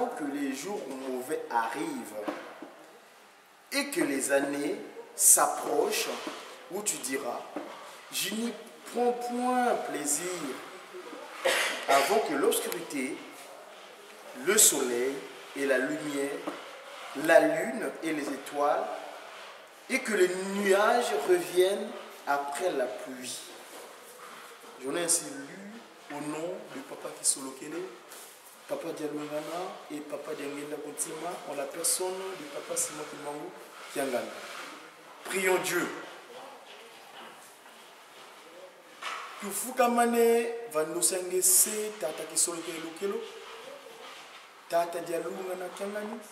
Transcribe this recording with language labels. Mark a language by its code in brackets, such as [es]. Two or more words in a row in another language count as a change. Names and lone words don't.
[fr] que les jours mauvais arrivent et que les années s'approchent où tu diras, je n'y prends point plaisir, avant que l'obscurité, le soleil et la lumière, la lune et les étoiles, et que les nuages reviennent après la pluie. J'en ai ainsi lu au nom de Papa Kisolokele, Papa Dialungana et Papa Diangenda Kontima, en la personne de Papa Simon Kimangu Kiangana. Prions Dieu. [kg] Kufukamane vandosenge se tata Kisolokele Lokelo, Tata Dialungana Kiangani.